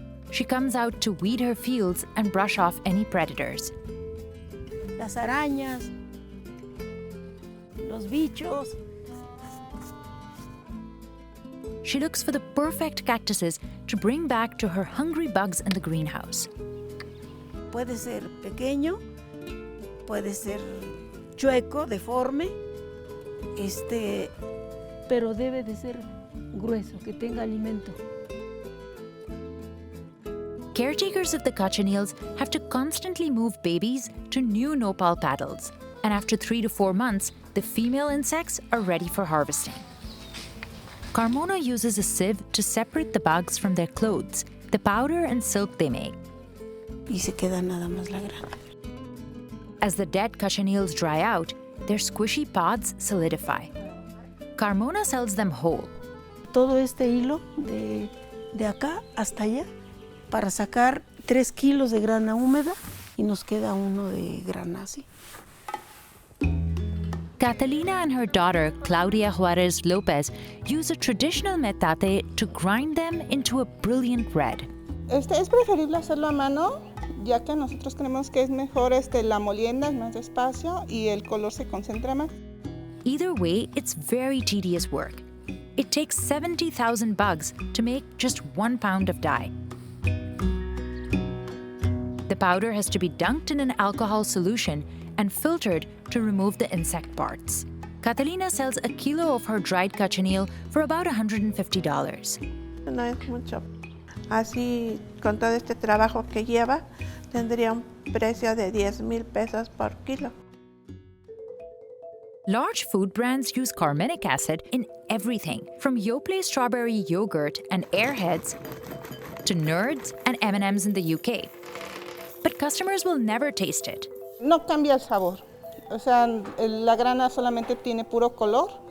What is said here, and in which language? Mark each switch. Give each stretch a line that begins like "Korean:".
English: She comes out to weed her fields and brush off any predators.
Spanish: Las arañas, los bichos.
English: She looks for the perfect cactuses to bring back to her hungry bugs in the greenhouse.
Spanish: Puede ser pequeño, puede ser chueco, deforme, pero debe de ser grueso, que tenga alimento.
English: Caretakers of the cochineals have to constantly move babies to new nopal paddles, and after 3 to 4 months, the female insects are ready for harvesting. Carmona uses a sieve to separate the bugs from their clothes, the powder and silk they make.
Spanish: Y se queda nada más la grana.
English: As the dead cochineals dry out, their squishy pods solidify. Carmona sells them whole.
Spanish: Todo este hilo de acá hasta allá para sacar 3 kilos de grana húmeda y nos queda uno de grana así.
English: Catalina and her daughter, Claudia Juarez Lopez, use a traditional metate to grind them into a brilliant red.
Spanish: Es preferible hacerlo a mano, ya que nosotros creemos que es mejor la molienda, es más despacio y el color se concentra más.
English: Either way, it's very tedious work. It takes 70,000 bugs to make just 1 pound of dye. The powder has to be dunked in an alcohol solution and filtered to remove the insect parts. Catalina sells a kilo of her dried cochineal for about $150.
Spanish: No es mucho. Así, con todo este trabajo que lleva, tendría un precio de 10,000 pesos por kilo.
English: Large food brands use carminic acid in everything, from Yoplait strawberry yogurt and Airheads to Nerds and M&M's in the UK. But customers will never taste it.
Spanish: No cambia el sabor. O sea, la grana solamente tiene puro color.